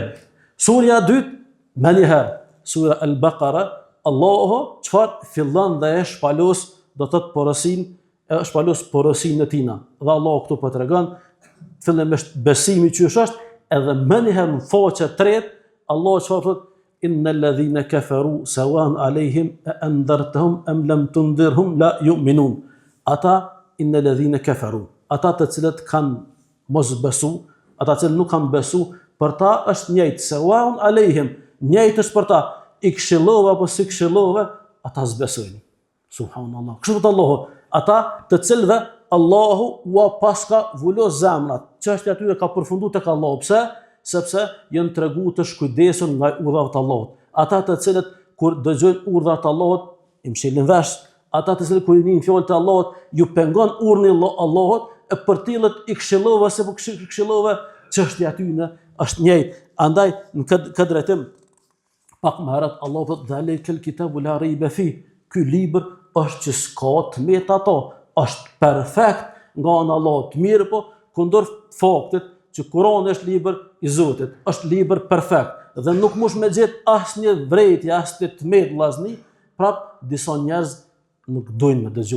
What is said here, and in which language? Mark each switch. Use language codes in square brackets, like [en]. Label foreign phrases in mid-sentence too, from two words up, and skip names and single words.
[sq] Surja e dytë, më një herë, sura Al-Baqara, Allahu çfarë fillon dhe e shpalos do të thotë porosin, e shpalos porosin e tina. Dhe Allahu këtu po tregon fillimisht besimi që është, edhe më një herë në faqe tretë, Allahu çfarë thotë [ar] إن الذين كفروا سواء عليهم أأنذرتهم أم لم تنذرهم لا يؤمنون. Ata إن الذين كفروا. [sq] Ata të cilët kanë mos besu, ata që nuk kanë besu, për ta është njëjtë [ar] سواء عليهم, [sq] njëjtë është për ta. I këshillova apo si këshillova, ata s'besojnë. Subhanallahu. Kështu thot Allahu, ata të cilëve Allahu ua paska vulos zemrat. Çështja atyre ka përfunduar tek Allahu. Pse? Sepse janë tregu të shkujdesur nga urdhat e Allahut. Ata të cilët kur dëgjojnë urdhat e Allahut, i mshilin vesh. Ata të cilët kur i nin fjalët e Allahut, ju pengon urdhni i Allahut, e për tillët i këshillova se po këshillova, çështja aty është njëjtë. Andaj në këtë drejtim pak më herët Allahu thotë [ar] ذلك الكتاب لا ريب فيه. [sq] Ky libër është që s'ka tmet ato, është perfekt nga ana e Allahut. Mirë po, kundër faktit që Kurani është libër i Zotit, është libër perfekt dhe nuk mush me gjetë asnjë vrejtje, asnjë tmet vllazni, prap disa njerëz nuk dojnë me dëgju.